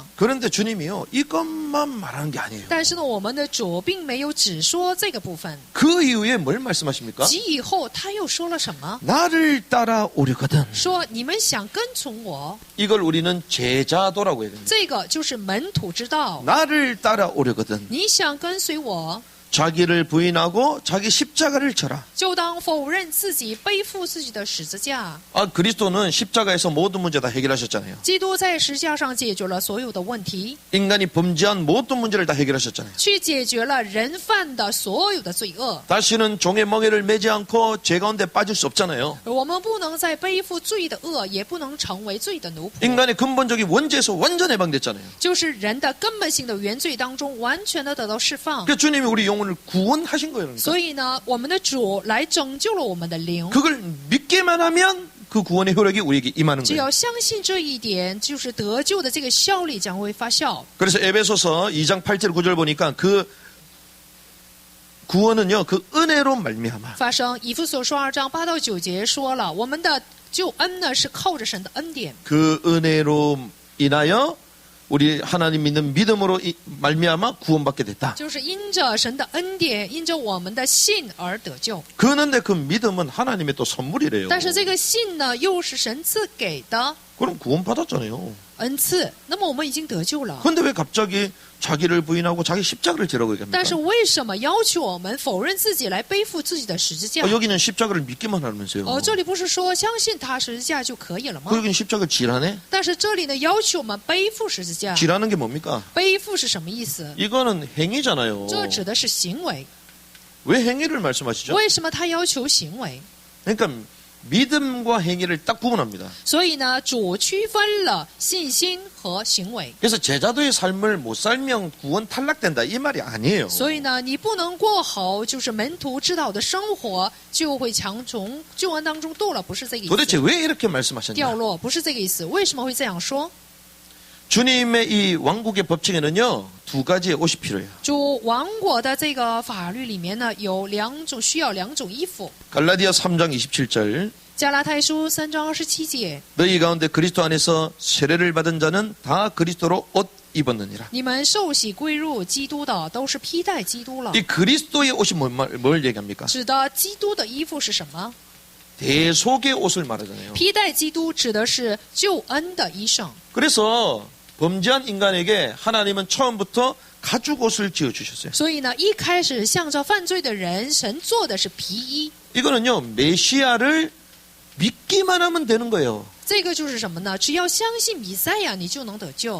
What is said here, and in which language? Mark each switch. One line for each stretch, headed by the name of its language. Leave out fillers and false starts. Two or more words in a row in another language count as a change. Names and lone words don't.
Korean: 그런데 주님이요, 이것만 말하는 게 아니에요.
Chinese: 但是呢，我们的主并没有只说这个部分，
Korean: 그 이후에 뭘 말씀하십니까?
Chinese: 即以后他又说了什么？
Korean: 나를 따라오려거든.
Chinese: 说你们想跟从我，
Korean: 이걸 우리는 제자도라고 해야 됩니다.
Chinese: 这个就是门徒之道。
Korean: 나를 따라오려거든.
Chinese: 你想跟随我，
Korean: 자기를 부인하고 자기 십자가를 져라.
Chinese: 就当否认自己，背负自己的十字架。
Korean: 그리스도는 십자가에서 모든 문제 다 해결하셨잖아요.
Chinese: 基督在十字架上解决了所有的问题，
Korean: 인간이 범죄한 모든 문제를 다 해결하셨잖아요.
Chinese: 去解决了人犯的所有的罪恶。
Korean: 다시는 종의 멍에를 매지 않고 죄 가운데 빠질 수 없잖아요.
Chinese: 我们不能再背负罪的恶，也不能成为罪的奴仆。
Korean: 인간의 근본적인 원죄에서 완전 해방됐잖아요.
Chinese: 就是人的根本性的原罪当中，完全的得到释放。
Korean: 그러니까 주님이 우리 영혼을 구원하신 거예요. 그러니까.
Chinese: 所以呢，我们的主来拯救了我们的灵。
Korean: 그걸 믿기만 하면 그 구원의 효력이 우리에게 임하는
Chinese: 只
Korean: 거예요.
Chinese: 要相信这一点，就是得救的这个效力将会发酵。
Korean: 그래서 에베소서 2장 8절 9절 보니까 그 구원은요, 그 은혜로 말미암아.
Chinese: 发生以弗所书2章8到9节说了，我们的救恩呢是靠着神的恩典，
Korean: 그 은혜로 인하여 우리 하나님 믿는 믿음으로 말미암아 구원받게 됐다.
Chinese: 就是因着神的恩典，因着我们的信而得救。
Korean: 그런데 그 믿음은 하나님의 또 선물이래요.
Chinese: 但是这个信呢，又是神赐给的
Korean: 그럼 구원받았잖아요.
Chinese: 恩赐，那么我们已经得救了。
Korean: 그런데 왜 갑자기 자기를 부인하고 자기 십자가를 지라고 얘기합니까?
Chinese: 但是为什么要求我们否认自己来背负自己的十字架？
Korean: 여기는 십자가를 믿기만 하면서요.
Chinese: 这里不是说相信他十字架就可以了吗？
Korean: 여기는 십자가를 지라네?
Chinese: 但是这里呢，要求我们背负十字架。
Korean: 지라는 게 뭡니까?
Chinese: 背负是什么意思？
Korean: 이거는 행위잖아요.
Chinese: 这指的是行为。
Korean: 왜 행위를 말씀하시죠?
Chinese: 为什么他要求行为？
Korean: 그러니까 믿음과 행위를 딱 구분합니다.
Chinese: 所以呢，主区分了信心和行为。
Korean: 그래서 제자도의 삶을 못 살면 구원 탈락된다 이 말이 아니에요.
Chinese: 所以呢，你不能过好就是门徒指导的生活，就会从救恩当中堕了，不是这个意
Korean: 도대체
Chinese: 思。
Korean: 왜 이렇게
Chinese: 掉
Korean: 말씀하셨냐?
Chinese: 落不是这个意思。为什么会这样说？
Korean: 주님의 이 왕국의 법칙에는요 2가지의 옷이 필요해요.
Chinese: 主王国的这个法律里面呢，有需要两种衣服。
Korean: 갈라디아 3장 27절
Chinese: 加拉太书3章27节，
Korean: 너희 가운데 그리스도 안에서 세례를 받은 자는 다 그리스도로 옷 입었느니라.
Chinese: 你们受洗归入基督的，都是披戴基督了。
Korean: 이 그리스도의 옷이 뭘 얘기합니까?
Chinese: 指的基督的衣服是什么？
Korean: 대속의 옷을 말하잖아요.
Chinese: 披戴基督指的是救恩的衣裳。
Korean: 그래서 범죄한 인간에게 하나님은 처음부터 가죽 옷을 지어 주셨어요.
Chinese: 所以呢，一开始向着犯罪的人，神做的是皮衣。
Korean: 이거는요 메시아를 믿기만 하면 되는 거예요.
Chinese: 这个就是什么呢？只要相信弥赛亚，你就能得救。